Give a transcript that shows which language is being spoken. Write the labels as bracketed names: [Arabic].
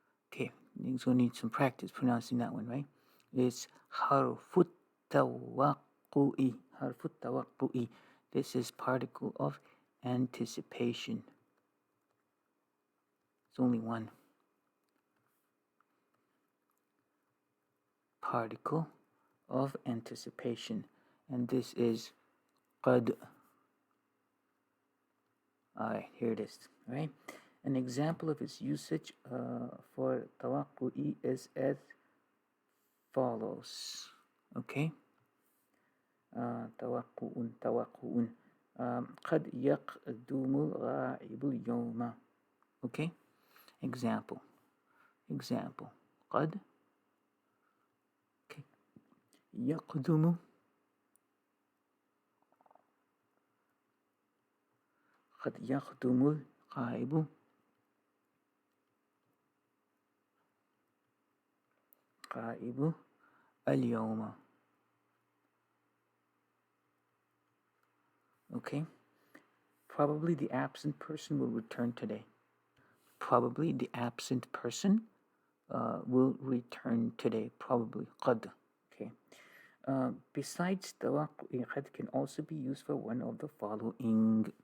[English] Okay, you're gonna need some practice pronouncing that one, right? [Arabic] It's حرف التوقع. حرف التوقع. [English] This is particle of anticipation. It's only one. Particle of anticipation. And this is قد. Alright, here it is, right? An example of its usage for توقعي is as follows. Okay? [Arabic] توقع قد يقدم الغائب اليوم. [English] Okay? Example. قد okay. [Arabic] يقدم قد يقدم الغائب اليوم. [English] Okay? Probably the absent person will return today. Probably the absent person will return today. Probably. قد. Okay. Besides توقع قد can also be used for one of the following.